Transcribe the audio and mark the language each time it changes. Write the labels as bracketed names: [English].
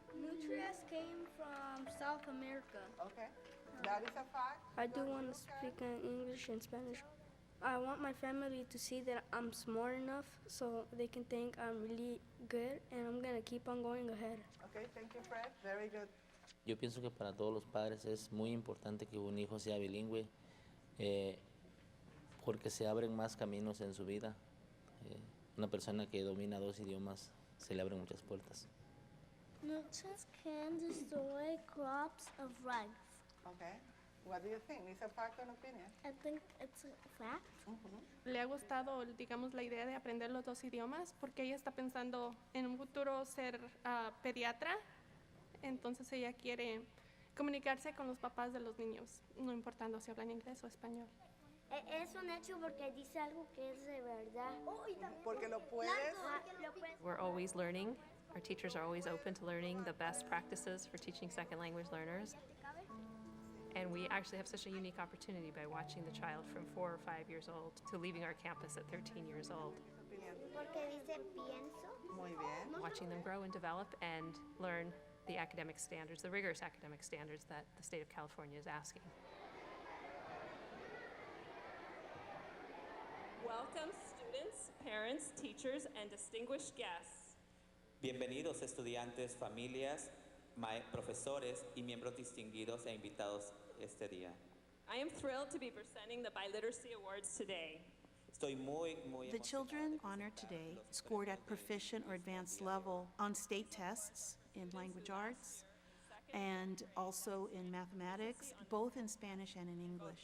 [English] Nutrias came from South America. Okay. That is a fact. I do want to speak in English and Spanish I want my family to see that I'm smart enough so they can think I'm really good and I'm going to keep on going ahead. Okay, thank you, Fred. Very good. [Spanish] Yo pienso que para todos los padres es muy importante que un hijo sea bilingüe porque se abren más caminos en su vida. Una persona que domina 2 idiomas se le abren muchas puertas. [English] Nutrients can destroy crops of rice. Okay. What do you think? Is a fact or an opinion? I think it's a fact. [Spanish] Le ha gustado, digamos, la idea de aprender los 2 idiomas porque ella está pensando en un futuro ser pediatra. Entonces ella quiere comunicarse con los papás de los niños, no importando si hablan inglés o español. Es un hecho porque dice algo que es de verdad. Porque lo puedes. [English] We're always learning. Our teachers are always open to learning the best practices for teaching second language learners. And we actually have such a unique opportunity by watching the child from 4 or 5 years old to leaving our campus at 13 years old. [Spanish] Porque dice pienso. Muy bien. [English] Watching them grow and develop and learn the academic standards, the rigorous academic standards that the state of California is asking. Welcome, students, parents, teachers, and distinguished guests. [Spanish] Bienvenidos estudiantes, familias, profesores y miembros distinguidos e invitados este día. [English] I am thrilled to be presenting the Biliteracy Awards today. [Spanish] Estoy muy [English] The children honored today scored at proficient or advanced level on state tests in language arts and also in mathematics, both in Spanish and in English.